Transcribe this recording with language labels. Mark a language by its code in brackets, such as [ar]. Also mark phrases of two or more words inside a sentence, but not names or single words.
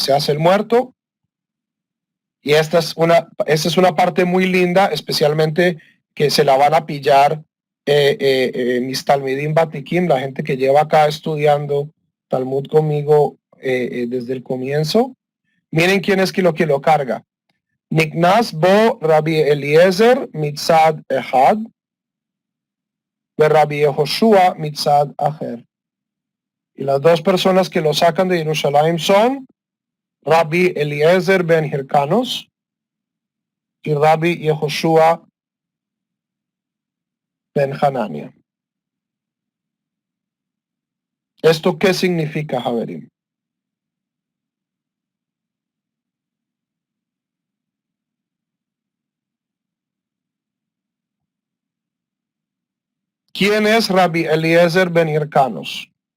[es] Se hace el muerto, y esta es una parte muy linda, especialmente que se la van a pillar mis [he] תלמידים ותיקים, [es] la gente que lleva acá estudiando Talmud conmigo desde el comienzo. Miren quién es que lo carga. [he] נכנס בו רבי אליעזר מצד אחד, ורבי יהושע מצד אחר. [es] Y las dos personas que lo sacan de Jerusalén son Rabbi Eliezer ben Hirkanos y Rabbi Yehoshua ben Hanania. ¿Esto qué significa, Javerim? ¿Quién es Rabbi Eliezer ben Hirkanos?